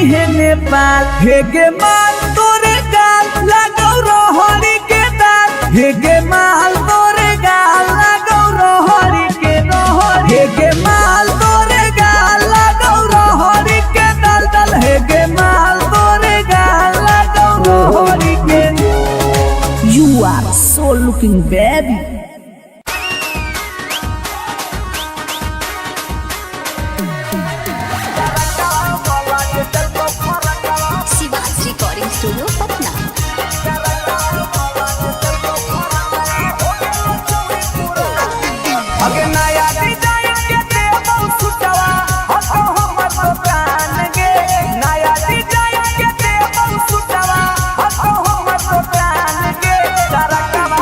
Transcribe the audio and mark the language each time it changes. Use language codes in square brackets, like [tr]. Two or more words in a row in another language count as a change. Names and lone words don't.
[anp] है नेपाल हे गे माल तोरे गाल लगो रोहड़ी के दाल हे गे माल तोरे गाल लगो रोहड़ी के रोहड़ी हे गे माल तोरे गाल लगो रोहड़ी के दल दल हे गे माल तोरे गाल लगो रोहड़ी के [en] You are so looking baby. Shiva's Recording Studio Patna. [anp] अगे नया डिजाइन के देबो सुटवा हतो हमर दुकान गे नया डिजाइन के देबो सुटवा हतो हमर दुकान गे तरकवा